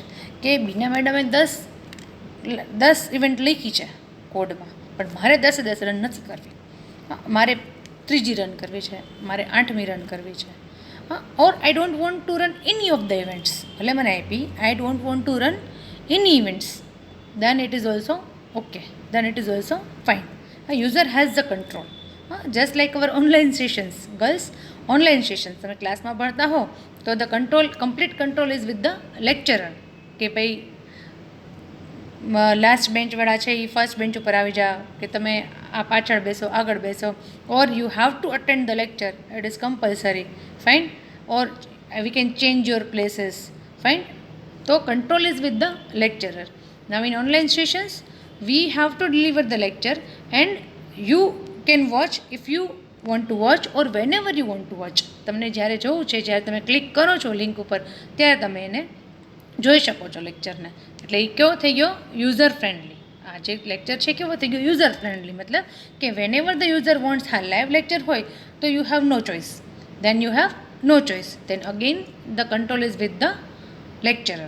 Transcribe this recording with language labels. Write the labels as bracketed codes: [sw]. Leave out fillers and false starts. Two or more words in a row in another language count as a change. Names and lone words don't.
[gu] કે બીના મેડમે 10 ઇવેન્ટ લખી છે કોડમાં, પણ મારે 10 રન નથી કરવી. મારે 3જી રન કરવી છે, મારે 8મી રન કરવી છે. [en] or I don't want to run any of the events. [gu] ભલે મને આપી, [en] I don't want to run any events, then it is also okay, then it is also fine. A user has the control. Just like our online sessions, girls, online sessions [gu] તમે ક્લાસમાં ભણતા હો તો [en] the control, complete control is with the lecturer. [gu] કે ભાઈ લાસ્ટ બેન્ચવાળા છે એ [en] first bench [gu] ઉપર આવી જાઓ, કે તમે આ પાછળ બેસો, આગળ બેસો, [en] or you have to attend the lecture, it is compulsory. fine. or we can change your places. fine. તો control is with the lecturer. Now in online sessions, we have to deliver the lecture and you can watch if you want to watch or whenever you want to watch. [gu] તમને જ્યારે જોવું છે, જ્યારે તમે ક્લિક કરો છો લિંક ઉપર, ત્યારે તમે એને જોઈ શકો છો લેક્ચરને. એટલે એ કેવો થઈ ગયો? [en] user friendly. [gu] આ જે લેક્ચર છે કેવો થઈ ગયો? [en] user friendly. [gu] મતલબ કે [en] whenever the user wants, [gu] હા લાઈવ લેક્ચર હોય તો [en] you have no choice, then you have no choice, then again the control is with the lecturer.